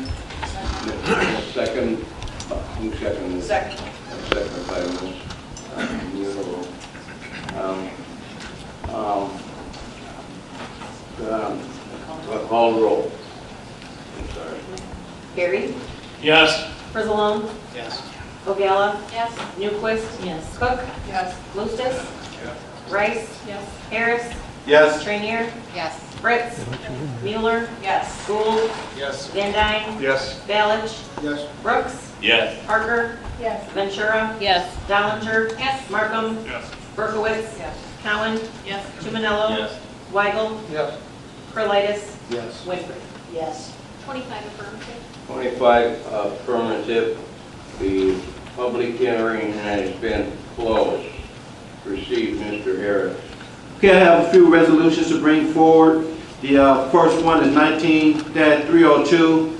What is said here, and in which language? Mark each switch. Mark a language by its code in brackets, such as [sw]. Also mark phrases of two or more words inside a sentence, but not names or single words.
[en] Second. Who seconded? Second. Second by Ms. Mueller. Call the roll. I'm sorry. Harry. Yes. Frizalone. Yes. Ogala. Yes. Newquist. Yes. Cook. Yes. Lustis. Rice. Yes. Harris. Yes. Trainier. Yes. Fritz. Mueller. Yes. Gould. Yes. Van Dyne. Yes. Balich. Yes. Brooks. Yes. Parker. Yes. Ventura. Yes. Dollinger. Yes. Markham. Yes. Berkowitz. Yes. Cowan. Yes. Tumanello. Yes. Weigel. Yes. Curlitis. Yes. Winfrey. Yes. 25 affirmative. 25 affirmative. The public hearing has been closed. Proceed, Mr. Harris. Okay, I have a few resolutions to bring forward. The first one is 19-302.